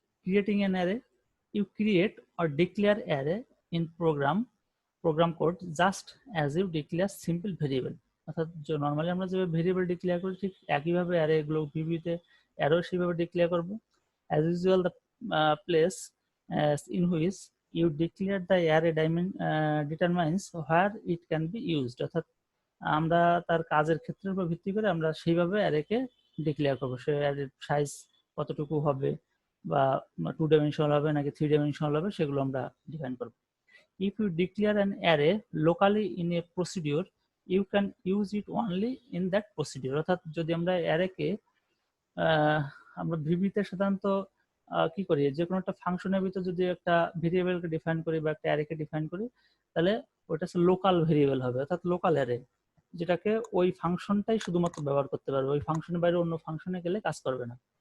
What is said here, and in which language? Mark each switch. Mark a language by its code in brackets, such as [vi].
[en] creating an array, you create or declare array in program code just as you declare simple variable. [bn] অর্থাৎ normally আমরা যেভাবে variable declare করি ঠিক একইভাবে array গুলো ভিভিতে অ্যারো সেভাবে ডিক্লেয়ার করব। [en] as usual the place in which you declare the array determines where it can be used, [bn] অর্থাৎ আমরা তার কাজের ক্ষেত্রের উপর ভিত্তি করে আমরা সেইভাবে অ্যারেকে ডিক্লেয়ার করব। সে অ্যারের সাইজ কতটুকু হবে বা 2 ডাইমেনশনাল হবে নাকি 3 ডাইমেনশনাল হবে সেগুলো আমরা ডিফাইন করব। [en] if you declare an array locally in a procedure you can use it only in that procedure, [bn] অর্থাৎ যদি আমরা অ্যারেকে আমরা ভিভিতে সাধারণত কি করি, যে কোনো একটা ফাংশনের ভিতর যদি একটা ভেরিয়েবলকে ডিফাইন করি বা একটা অ্যারেকে ডিফাইন করি তাহলে ওটা হচ্ছে লোকাল ভেরিয়েবল হবে, অর্থাৎ লোকাল অ্যারে, যেটাকে ওই ফাংশনটাই শুধুমাত্র ব্যবহার করতে পারবে, ওই ফাংশনের বাইরে অন্য ফাংশনে গেলে কাজ করবে না।